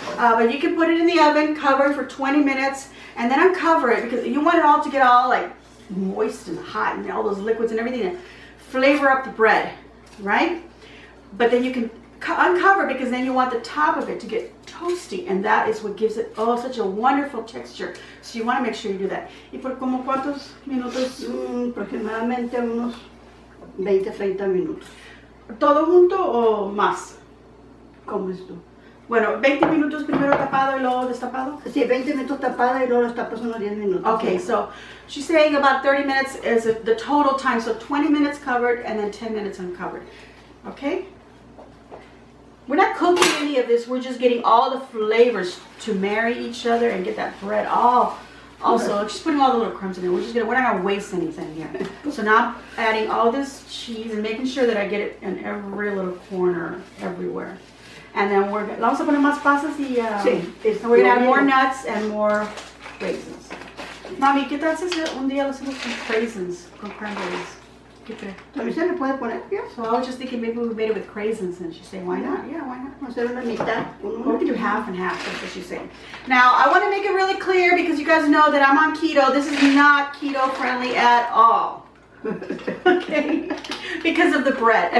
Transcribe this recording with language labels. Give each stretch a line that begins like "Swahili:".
English: But you can put it in the oven, cover it for 20 minutes, and then uncover it because you want it all to get all like moist and hot and all those liquids and everything to flavor up the bread, right? But then you can uncover because then you want the top of it to get toasty, and that is what gives it such a wonderful texture. So you want to make sure you do that.
Spanish: ¿Y por como cuántos minutos? Aproximadamente unos 20-30 minutos. ¿Todo junto o más? ¿Cómo es tú? Bueno, 20 minutos primero tapado y luego destapado. Sí, 20 minutos tapado y luego los tapas unos 10 minutos.
English: Okay, so she's saying about 30 minutes is the total time. So 20 minutes covered and then 10 minutes uncovered. Okay? We're not cooking any of this. We're just getting all the flavors to marry each other and get that bread all. Also, just putting all the little crumbs in there. We're not gonna waste anything here. So now I'm adding all this cheese and making sure that I get it in every little corner, everywhere. And then
Spanish: vamos a poner más pasas y
English: and we're gonna add more nuts and more raisins.
Spanish: Mami, ¿qué tal si un día lo hacemos con raisins, con cranberries? ¿Qué crees? También se le puede poner, ¿ya?
English: So I was just thinking maybe we made it with raisins, and she's saying, why not? Yeah, why not?
Spanish: Vamos a hacer una mitad.
English: Well, we can do half and half, that's what she's saying. Now, I want to make it really clear because you guys know that I'm on keto. This is not keto friendly at all. Okay? Because of the bread.